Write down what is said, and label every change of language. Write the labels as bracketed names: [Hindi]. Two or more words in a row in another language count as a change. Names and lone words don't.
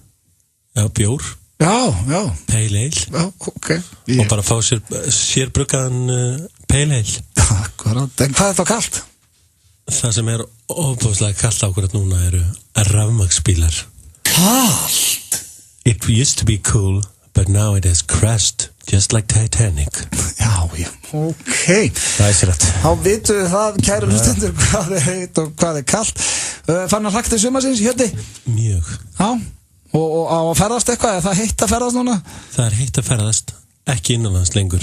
[Icelandic] Já, bjór. Já. [English] Pale ale. [Icelandic] Já, ok. Og bara fá sérbruggaðan [English] pale ale. [Icelandic] Akkurat. En hvað er það kalt? Það sem er ofbúðslega kalt ákvörð núna eru rafmagnsbílar. Kalt? [English] It used to be cool, but now it has crashed, just like Titanic. [Icelandic] Já, ok. Það er sér rétt. Þá vitum við það, kæru hlustendur, hvað er heitt og hvað er kalt. Fann að hlakka til sumarsins, Hjalti? Mjög. Já, og á að ferðast eitthvað, er það heitt að ferðast núna? Það er heitt að ferðast, ekki innanlands lengur.